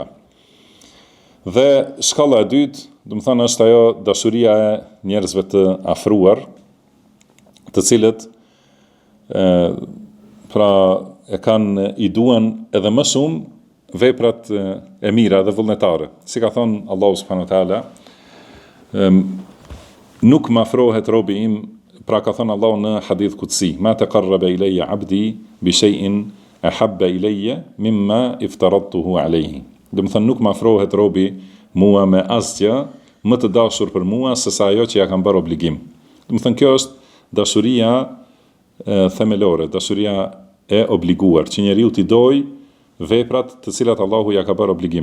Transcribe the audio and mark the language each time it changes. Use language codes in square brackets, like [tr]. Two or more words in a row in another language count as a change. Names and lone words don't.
[sq] Dhe shkalla e dytë, domethënë është ajo dashuria e njerëzve të afruar, të cilët pra e kanë i duan edhe më shumë veprat e mira dhe vullnetare. Si ka thonë Allahu [ar] سبحانه وتعالى, [sq] nuk më afrohet robi im, pra ka thonë Allahu në [ar] حديث قدسي, ما تقرب إلي عبدي بشيء أحب إلي مما افترضته عليه. [sq] Domethënë nuk më afrohet robi mua me asgjë më të dashur për mua se sa ajo që ja kam bërë obligim. Domethënë kjo është dashuria themelore, dashuria e obliguar, që njeriu t'i doj veprat të cilat Allahu ja ka bërë obligim.